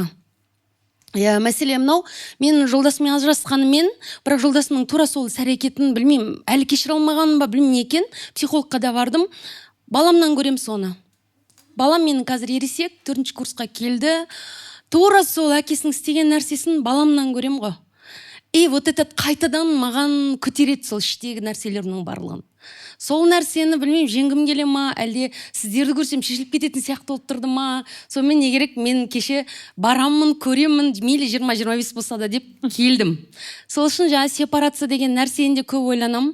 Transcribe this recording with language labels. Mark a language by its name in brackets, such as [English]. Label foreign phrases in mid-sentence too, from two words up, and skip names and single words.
[Kazakh] Мәселе мынау, мен жолдасыммен ажырасқанымен, бірақ жолдасымның тура сол іс-әрекетін білмеймін, әлі кешіре алмағаным ба білмеймін екен, психологқа да бардым. Баламнан көрем соны. Балам менің қазір ересек, 4-ші курсқа келді. Тура сол әкесінің істеген нәрсесін баламнан көрем ғой. [Russian] И вот этот [Kazakh] қайтадан маған көтереді сол іштегі нәрселерінің барлығын. Сол нәрсені білмеймін, жеңгім келе ма, әлде сіздерді көрсем шешіліп кететін сияқты болып тұрды ма. Сонымен не керек, мен кеше барамын, көремін, мейлі 20-25 болса да деп келдім. Сол үшін жаңа сепарация деген нәрсені де көп ойланам.